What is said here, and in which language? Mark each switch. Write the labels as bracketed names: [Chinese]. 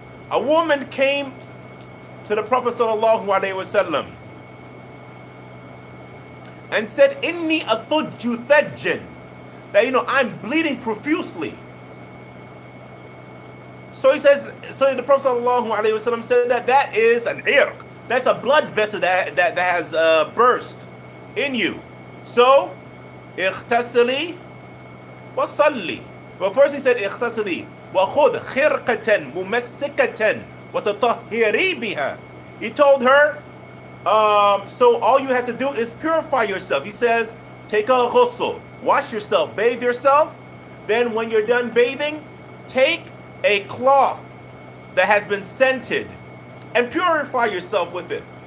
[English] A woman came to the Prophet sallallahu alaihi wasallam and said, [Arabic] "Inni athujju thajjan [English] that, I'm bleeding profusely. So he says, so the Prophet ﷺ said that is an irq. That's a blood vessel that has burst in you. [Arabic] So, اغتسلي وصلي. [English] Well, first he said [Arabic] اغتسلي وخذ خرقة ممسكة وتطهري بها. [English] He told her, so all you have to do is purify yourself. He says, take a ghusl, wash yourself, bathe yourself. Then when you're done bathing, take a cloth that has been scented and purify yourself with it.